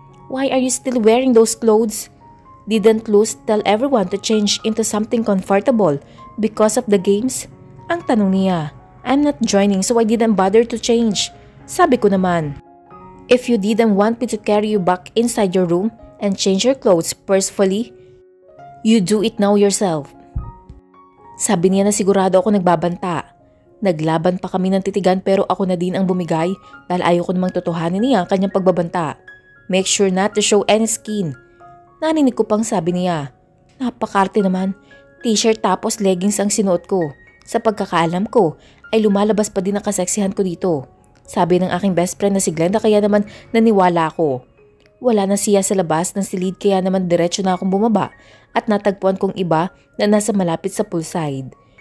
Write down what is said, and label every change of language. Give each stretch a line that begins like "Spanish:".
English: Why are you still wearing those clothes? Didn't Luz tell everyone to change into something comfortable because of the games?
Filipino: Ang tanong niya.
English: I'm not joining so I didn't bother to change.
Filipino: Sabi ko naman.
English: If you didn't want me to carry you back inside your room and change your clothes forcefully, you do it now yourself.
Filipino: Sabi niya na sigurado ako nagbabanta. Naglaban pa kami ng titigan pero ako na din ang bumigay dahil ayoko namang totohanin niya ang kanyang pagbabanta.
English: Make sure not to show any skin.
Filipino: Narinig ko pang sabi niya. Napakarte naman. T-shirt tapos leggings ang sinuot ko. Sa pagkakaalam ko ay lumalabas pa din ang kaseksihan ko dito. Sabi ng aking best friend na si Glenda kaya naman naniwala ako. Wala na siya sa labas ng silid kaya naman diretso na akong bumaba at natagpuan kong iba na nasa malapit sa poolside.